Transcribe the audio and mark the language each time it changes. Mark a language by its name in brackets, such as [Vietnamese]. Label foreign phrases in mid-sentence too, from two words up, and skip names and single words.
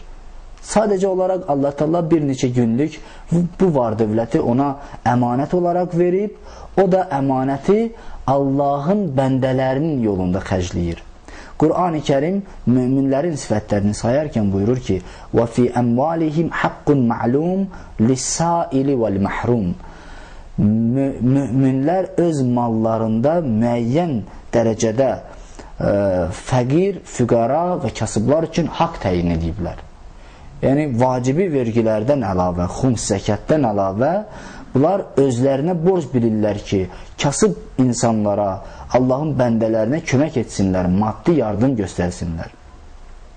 [Azerbaijani] Sadəcə olaraq Allah Teala bir neçə günlük bu var dövləti ona əmanət olaraq verib, o da əmanəti Allahın bəndələrinin yolunda xərcləyir. Qur'an-ı Kərim müminlərin sifətlərini sayarkən buyurur ki, [Arabic] وَفِي أَمْوَالِهِمْ حَقٌّ مَعْلُومٌ لِلسَّائِلِ وَالْمَحْرُومِ. [Azerbaijani] Müminlər öz mallarında müəyyən dərəcədə fəqir, füqara və kasıblar üçün haqq təyin ediblər. Yəni, vacibi vergilərdən əlavə, xums zəkətdən əlavə, bunlar özlərinə borc bilirlər ki, kasıb insanlara, Allahın bəndələrinə kömək etsinlər, maddi yardım göstərsinlər.